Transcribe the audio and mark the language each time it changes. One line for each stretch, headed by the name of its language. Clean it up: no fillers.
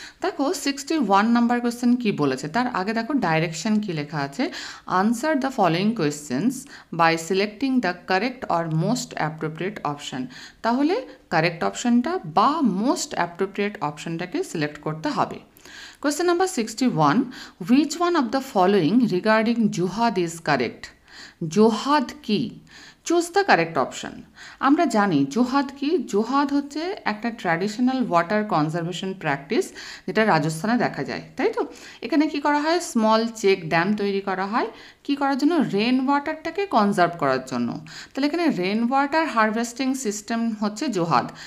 Bangla: দেখো 61 number question কি বলেছে, তার আগে দেখো ডাইরেকশন কি লেখা আছে।
English: Answer the following questions by selecting the correct or most appropriate option.
Bangla: তাহলে কারেক্ট অপশানটা বা মোস্ট অ্যাপ্রোপ্রিয়েট অপশানটাকে সিলেক্ট করতে হবে।
English: Question number 61. Which one of the following regarding Juhad is correct?
Bangla: Juhad কি?
English: Choose the correct option.
Bangla: আমরা জানি জোহাদ কি। জোহাদ হচ্ছে একটা
English: traditional water conservation practice
Bangla: যেটা রাজস্থানে দেখা যায়, তাই তো। এখানে কি করা হয়, স্মল চেক ড্যাম তৈরি করা হয় কি করার জন্য, রেন ওয়াটারটাকে কনজার্ভ করার জন্য। তাহলে এখানে রেন ওয়াটার হারভেস্টিং সিস্টেম হচ্ছে জোহাদ।